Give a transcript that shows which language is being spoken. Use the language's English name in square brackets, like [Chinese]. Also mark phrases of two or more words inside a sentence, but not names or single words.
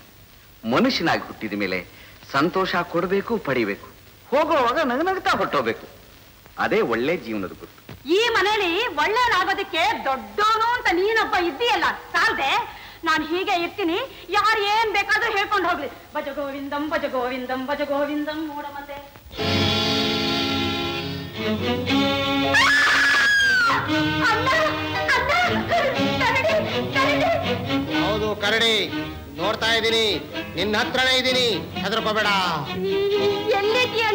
[Kannada] ಮನುಷ್ಯನಾಗಿ ಹುಟ್ಟಿದ ಮೇಲೆ ಸಂತೋಷ ಕೊಡಬೇಕು, ಪಡಿಬೇಕು. ಹೋಗೋವಾಗ ನಗನಗ್ತಾ ಹೊಟ್ಟೋಗ್ಬೇಕು. ಅದೇ ಒಳ್ಳೆ ಜೀವನದ ಗುರುತು. ಈ ಮನೇಲಿ ಒಳ್ಳೆಯದಾಗೋದಕ್ಕೆ ದೊಡ್ಡವನು ಅಂತ ನೀನೊಬ್ಬ ಇದ್ದೀಯಲ್ಲ, ಸಾಲ್ದೆ. ನಾನು ಹೀಗೆ ಇರ್ತೀನಿ, ಯಾರು ಏನ್ ಬೇಕಾದ್ರೂ ಹೇಳ್ಕೊಂಡು ಹೋಗ್ಲಿ. [Sanskrit] ಭಜ ಗೋವಿಂದಂ ಭಜ ಗೋವಿಂದಂ ಭಜ ಗೋವಿಂದಂ ಮೂಢಮತೆ. [Kannada] ಹೌದು ಕರಡಿ, ನೋಡ್ತಾ ಇದ್ದೀನಿ, ನಿನ್ನ ಹತ್ರನೇ ಇದ್ದೀನಿ, ಹೆದರ್ಕೋಬೇಡ. ಎಲ್ಲಿದ್ಯಣ್ಣ?